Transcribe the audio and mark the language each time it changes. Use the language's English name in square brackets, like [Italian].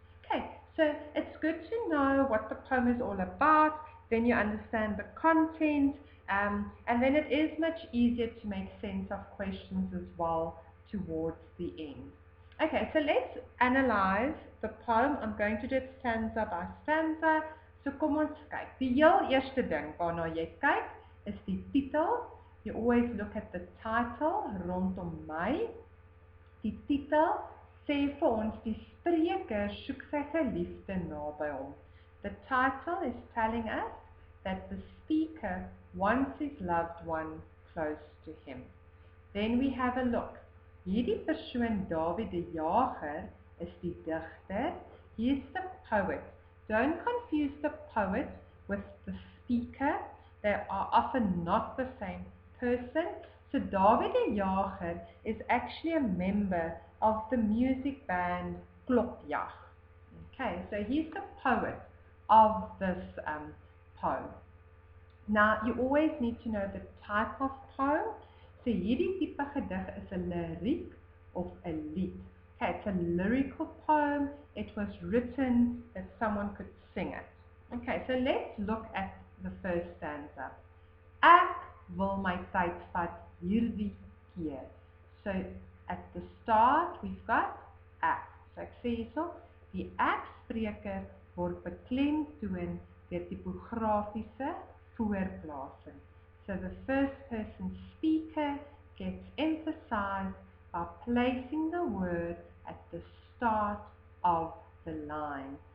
[English] Okay, so it's good to know what the poem is all about. Then you understand the content, and then it is much easier to make sense of questions as well towards the end. Okay, so let's analyze the poem. I'm going to do it stanza by stanza. [Afrikaans] So kom ons kyk. Die heel eerste ding waarna jy kyk is die titel. [English] You always look at the title, rondom my. [Afrikaans] Die titel sê vir ons die spreker soek sy geliefde naby hom. [English] The title is telling us that the speaker wants his loved one close to him. Then we have a look. [Afrikaans] Hierdie persoon, Dawie die Jager, is die digter. [English] He is the poet. Don't confuse the poet with the speaker. They are often not the same person. So Dawie die Jager is actually a member of the music band Klopjag. Okay, so he's the poet of this poem. Now, you always need to know the type of poem. [Afrikaans] So hierdie tipe gedig is 'n lyriek of 'n lied. [English] Okay, it's a lyrical poem. It was written that someone could sing it. Okay, so let's look at the first stanza. [Afrikaans] Ek wil my tyd vat hierdie keer. [English] So at the start we've got ek. [Afrikaans] So ek sê hierso, die ek-spreker word beklemtoon deur tipografiese voorplasing. [English] So the first person speaker gets emphasized by placing the word at the start of the line.